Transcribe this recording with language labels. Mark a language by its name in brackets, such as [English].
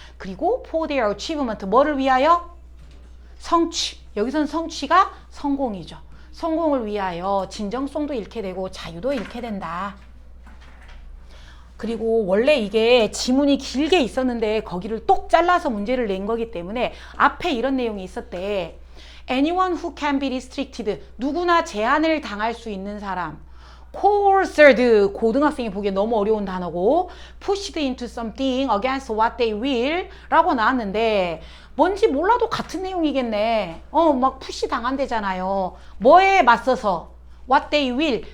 [Korean] 그리고 [English] for their achievement [Korean] 뭐를 위하여? 성취. 여기서는 성취가 성공이죠. 성공을 위하여 진정성도 잃게 되고 자유도 잃게 된다. 그리고 원래 이게 지문이 길게 있었는데 거기를 똑 잘라서 문제를 낸 거기 때문에 앞에 이런 내용이 있었대. [English] Anyone who can be restricted. [Korean] 누구나 제한을 당할 수 있는 사람. coerced. 고등학생이 보기에 너무 어려운 단어고 [English] pushed into something against what they will [Korean] 라고 나왔는데 뭔지 몰라도 같은 내용이겠네. 막 푸시 당한대잖아요. 뭐에 맞서서? [English] What they will.